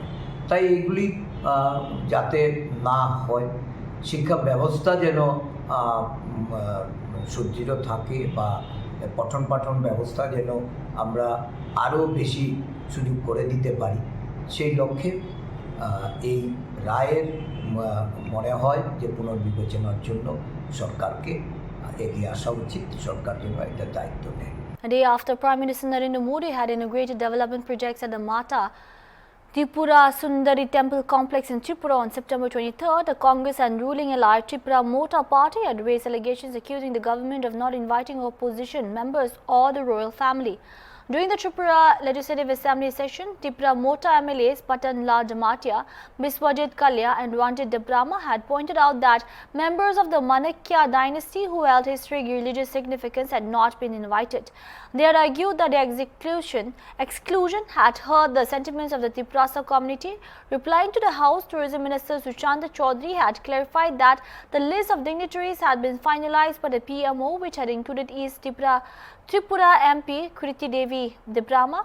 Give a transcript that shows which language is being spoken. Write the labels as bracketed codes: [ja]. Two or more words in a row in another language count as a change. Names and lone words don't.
[bn] তাই এইগুলি যাতে না হয়, শিক্ষা ব্যবস্থা যেন সুদৃঢ় থাকে বা পঠন পাঠন ব্যবস্থা যেন আমরা আরও বেশি সুযোগ করে দিতে পারি, সেই লক্ষ্যে এই রায়ের মনে হয় যে পুনর্বিবেচনার জন্য সরকারকে এগিয়ে আসা উচিত, সরকার যেন একটা দায়িত্ব নেয়। [en] A day after Prime Minister Narendra Modi had inaugurated development projects at the Mata Tripura Sundari Temple Complex in Tripura on September 23rd, the Congress and ruling allied Tripura Mota Party had raised allegations accusing the government of not inviting opposition members or the royal family. During the Tripura Legislative Assembly session, Tripura Mota MLAs Patanla Jamatia, Biswajit Kalya and Ranjit Debrama had pointed out that members of the Manakya dynasty who held historic religious significance had not been invited. They had argued that the exclusion had hurt the sentiments of the Triprasa community. Replying to the House, Tourism Minister Sushanta Chaudhary had clarified that the list of dignitaries had been finalized by the PMO, which had included East Tripura MP Kriti Devi Debrama.